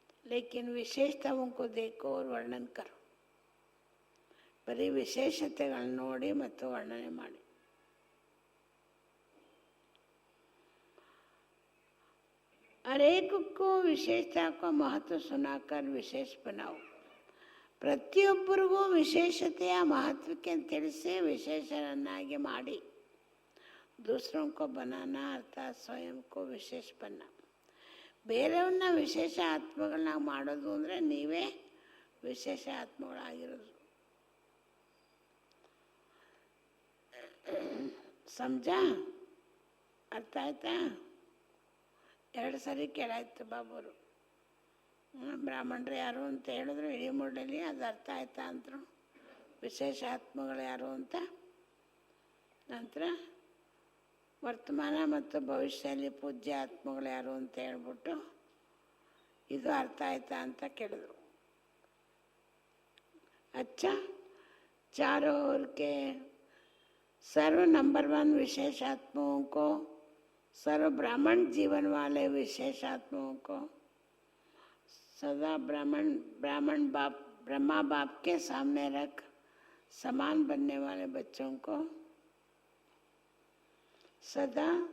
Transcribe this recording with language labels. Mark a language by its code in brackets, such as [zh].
[hi] लेकिन विशेषताओं को देखो और वर्णन करो. [kn] ಬರೀ ವಿಶೇಷತೆಗಳನ್ನ ನೋಡಿ ಮತ್ತು ವರ್ಣನೆ ಮಾಡಿ. [hi] हर एक को विशेषता को महत्व सुनाकर विशेष बनाओ. [kn] ಪ್ರತಿಯೊಬ್ಬರಿಗೂ ವಿಶೇಷತೆಯ ಮಹತ್ವಕ್ಕೆ ತಿಳಿಸಿ ವಿಶೇಷರನ್ನಾಗಿ ಮಾಡಿ. [hi] दूसरों को बनाना अर्थात स्वयं को विशेष बनना. [kn] ಬೇರೆಯವ್ರನ್ನ ವಿಶೇಷ ಆತ್ಮಗಳನ್ನ ಮಾಡೋದು ಅಂದರೆ ನೀವೇ ವಿಶೇಷ ಆತ್ಮಗಳಾಗಿರೋದು. ಸಮಜಾ? ಅರ್ಥ ಆಯ್ತಾ? 2 ಸರಿ ಕೇಳಾಯ್ತು ಬಾಬುರು. ಬ್ರಾಹ್ಮಣರು ಯಾರು ಅಂತ ಹೇಳಿದ್ರು ಇಡೀ ಮೂಡಲ್ಲಿ. ಅದು ಅರ್ಥ ಆಯ್ತಾ ಅಂತರು, ವಿಶೇಷ ಆತ್ಮಗಳು ಯಾರು ಅಂತ. ನಂತರ ವರ್ತಮಾನ ಮತ್ತು ಭವಿಷ್ಯದಲ್ಲಿ ಪೂಜ್ಯ ಆತ್ಮಗಳು ಯಾರು ಅಂತ ಹೇಳ್ಬಿಟ್ಟು ಇದು ಅರ್ಥ ಆಯ್ತಾ ಅಂತ ಕೇಳಿದ್ರು. [hi] अच्छा, चारों ओर के सर्व नंबर 1 विशेष आत्माओं को, सर्व ब्राह्मण जीवन वाले विशेष आत्माओं को सदा ब्रह्मा बाप के सामने रख समान बनने वाले बच्चों को सदा